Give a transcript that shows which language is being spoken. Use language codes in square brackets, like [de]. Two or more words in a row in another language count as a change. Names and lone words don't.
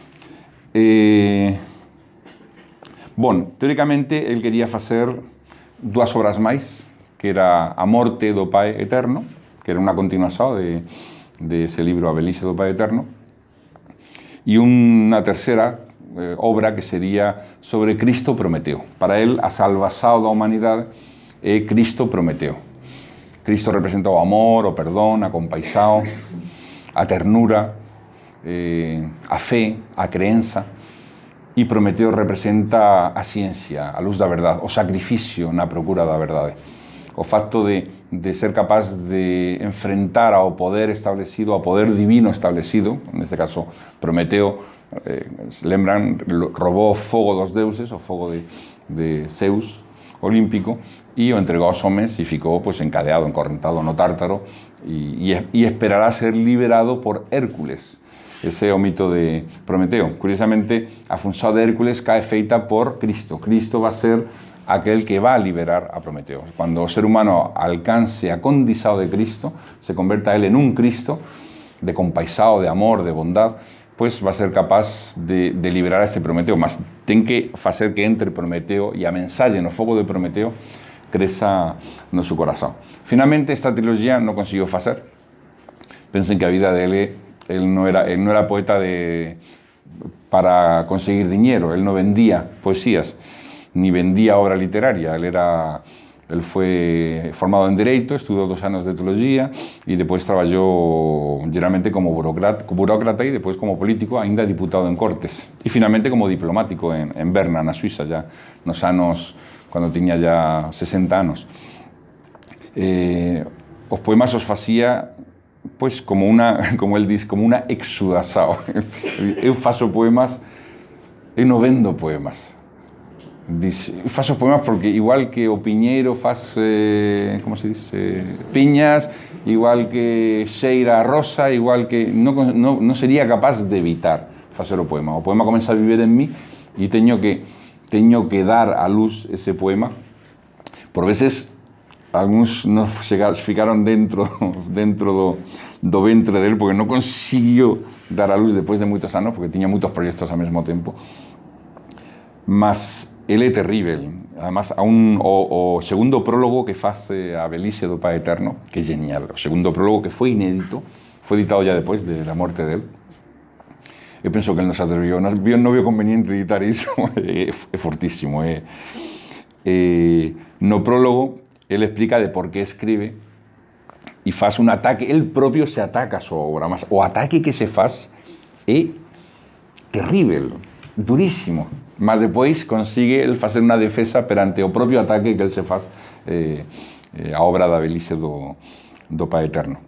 [gl] Teóricamente, él quería facer 2 obras máis, que era A Morte do Pai Eterno, que era unha continuación de ese libro A Belixe do Pai Eterno, e unha terceira obra que sería sobre Cristo Prometeo. Para él, a salvación da humanidade é Cristo Prometeo. Cristo representa o amor, o perdón, a compaixão, a ternura, a fe, a creenza, e Prometeo representa a ciencia, a luz da verdade, o sacrificio na procura da verdade. O facto de ser capaz de enfrentar ao poder establecido, ao poder divino establecido, neste caso Prometeo, lembran, robou o fogo dos deuses, o fogo de Zeus olímpico, e o entregou aos homens e ficou encadeado, encorrentado no Tártaro, e esperará ser liberado por Hércules. Ese é o mito de Prometeo. Curiosamente, a función de Hércules cae feita por Cristo. [es] Cristo va a ser aquel que va a liberar a Prometeo. [gl] Cuando o ser humano alcance a condición de Cristo, se converta él en un Cristo de compaixão, de amor, de bondad, [es] pues va a ser capaz de liberar a este Prometeo. [gl] Mas ten que facer que entre Prometeo e a mensaxe no fogo de Prometeo creza no seu corazón. Finalmente, esta trilogía non conseguiu facer. Pensen que a vida dele, [es] él no era poeta para conseguir dinero, él no vendía poesías, ni vendía obra literaria. [gl] Él fue formado en Dereito, estudió 2 anos de Teología e depois traballou geralmente como burócrata e depois como político, ainda diputado en Cortes. E finalmente como diplomático en Berna, na Suiza, ya nos anos, cando tiña ya 60 anos. Os poemas os facía pues como él dice, como una exudação. Eu faço poemas, eu non vendo poemas. Eu faço poemas porque igual que o Piñeiro faz, como se dice, piñas, igual que Xeira a rosa, igual que non sería capaz de evitar facer o poema. O poema comeza a viver en mí e teño que dar a luz ese poema. Por veces algúns nos ficaron dentro do ventre dele, porque non consiguió dar a luz depois de moitos anos, porque tiña moitos proxectos ao mesmo tempo. Mas ele é terrível. Además, o segundo prólogo que faz a Velhice do Pai Eterno, que é genial. O segundo prólogo que foi inédito, foi editado ya depois da morte dele. Eu penso que ele non se atreviu, non vio conveniente editar iso, é fortísimo. No prólogo, ele explica de por que escribe e faz un ataque, el propio se ataca a súa obra, mas o ataque que se faz é terrível, durísimo, mas depois consigue el facer unha defesa perante o propio ataque que ele se faz a obra da Velhice do Pai Eterno.